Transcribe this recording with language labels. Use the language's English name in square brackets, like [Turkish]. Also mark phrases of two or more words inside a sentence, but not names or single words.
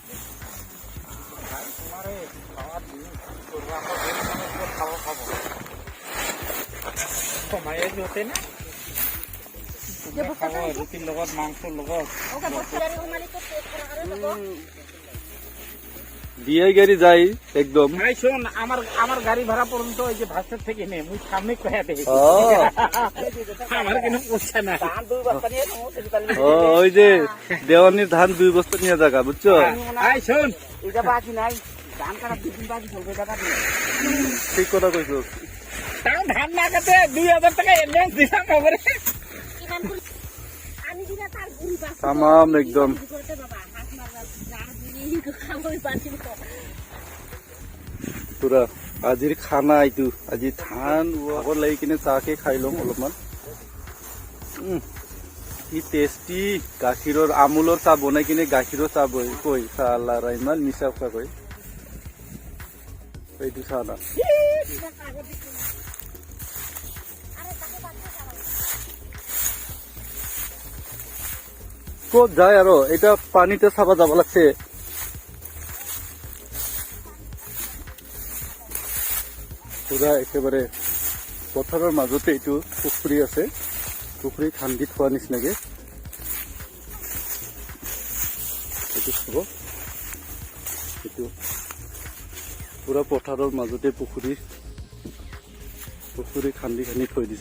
[Assamese] ৰুটী লগত মাংস লগত [Bangla] দিয়ে গাড়ি যাই একদম। শোন আমার গাড়ি ভাড়া পর্যন্ত ওই যে ভাস্কর থেকে নে মুই সামনে কয়া দে আমার কোনো পয়সা না। ওই যে দেওয়ানির ধান 2 বস্তা নিয়ে জায়গা বুঝছো। শোন এটা বাকি নাই, ধান কাটা 2 দিন বাকি চলবে টাকা দিয়ে। ঠিক কথা কইছো। তাও ধান না কাটে 2000 টাকা অ্যাডভান্স দিলাম ওরে। আমি দিনা তার গুড়ি বাস তামাম একদম পুরা আজির খানা এইটো। [Assamese] আজি ধান ভাগৰ লাগি কিনে চাহকে খাই লম অলপমান। কি টেষ্টি গাখীৰৰ আমুলৰ চাহ বনাই কিনে গাখীৰৰ চাহ কৈ চালা ইমান মিছা কথা কৈ এইটো চাহ না। ক'ত যায় আৰু এটা পানীতে চাব যাব লাগছে। [Bangla] পুরা একেবারে [Assamese] পথাৰৰ মাজতে এইটো পুখুৰী আছে, পুখুৰী খান্দি থোৱা নিচিনাকে এইটো চাব। এইটো পুৰা পথাৰৰ মাজতে পুখুৰী খান্দি থৈ দিছে।